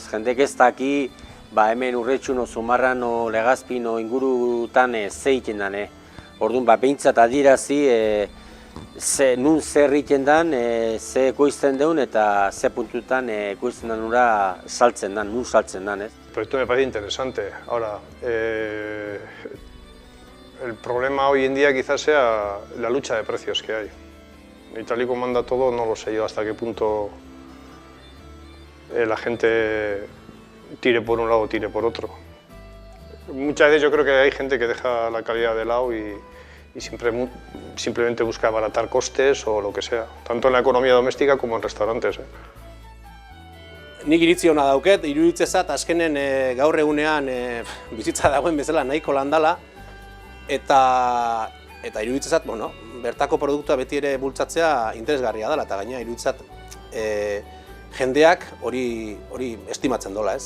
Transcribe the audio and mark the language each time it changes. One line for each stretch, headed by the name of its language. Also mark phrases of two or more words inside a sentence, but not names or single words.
Basque: Jendek ez daki, hemen Urretxun, Zumarran, Legazpin, ingurutan ze egiten den. Orduan, behintzat adirazi, nun zer egiten den, ze ekoizten deun eta ze puntutan ekoizten den ura saltzen den, nun saltzen den, ez?
Spanish: El proyecto me parece interesante. Ahora, el problema hoy en día quizás sea la lucha de precios que hay. Y tal y como anda todo, no lo sé yo hasta qué punto la gente tire por un lado o tire por otro. Muchas veces yo creo que hay gente que deja la calidad de lado y simplemente busca abaratar costes o lo que sea, tanto en la economía doméstica como en restaurantes.
Basque: Nik iritzi hona dauket, iruditzezat azkenen gaur egunean bizitza dagoen bezala nahiko landala eta iruditzezat, bertako produktua beti ere bultzatzea interesgarria dela eta gaina iruditzat jendeak hori estimatzen dola, ez?